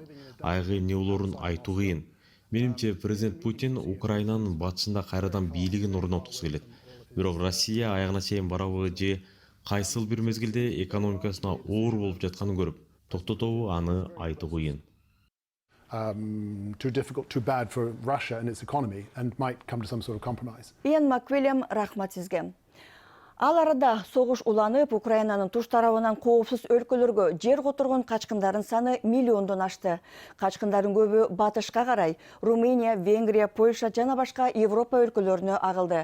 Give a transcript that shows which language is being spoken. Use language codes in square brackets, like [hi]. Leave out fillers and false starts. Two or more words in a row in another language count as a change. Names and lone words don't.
[ky] Айгы эмне болоорун айтуу кыйын. Менимче, президент Путин Украинанын батышында кайрадан бийлигин орноткусу келет. Бирок Россия аягына чейин барабы же кайсыл бир мезгилде экономикасына оор болуп жатканын көрүп, токтотобу аны айтуу кыйын. [en] too difficult, too bad for Russia and its economy, and might come to some sort of compromise. [ky] Иэн Маквелем, рахмат сизге. Ал арада согуш уланып, Украинанын туш тарабынан коопсуз өлкөлөргө жер которгон качкындардын саны миллиондон ашты. Качкындардын көбү батышка карай, Румыния, Венгрия, Польша жана башка Европа өлкөлөрүнө агылды.